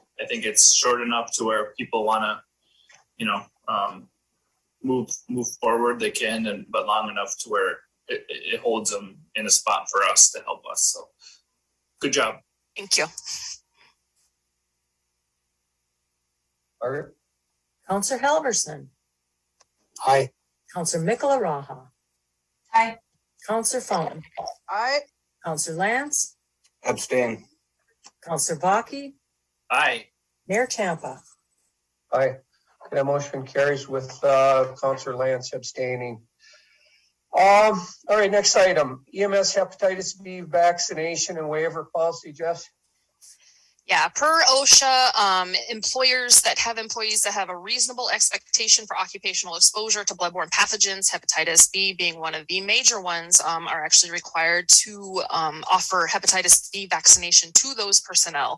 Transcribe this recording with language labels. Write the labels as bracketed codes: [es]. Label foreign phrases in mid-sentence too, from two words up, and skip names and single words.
[en] I think it's short enough to where people want to, move forward. They can, but long enough to where it holds them in a spot for us to help us. So, good job. Thank you. Margaret? Counselor Helmerson. Aye. Counselor Mickleraha. Aye. Counselor Fountain. Aye. Counselor Lance. Abstain. Counselor Baki. Aye. Mayor Champa. Aye. That motion carries with Counselor Lance abstaining. All right, next item, EMS hepatitis B vaccination and waiver policy, Jess. Yeah, per OSHA, employers that have employees that have a reasonable expectation for occupational exposure to bloodborne pathogens, hepatitis B being one of the major ones, are actually required to offer hepatitis B vaccination to those personnel.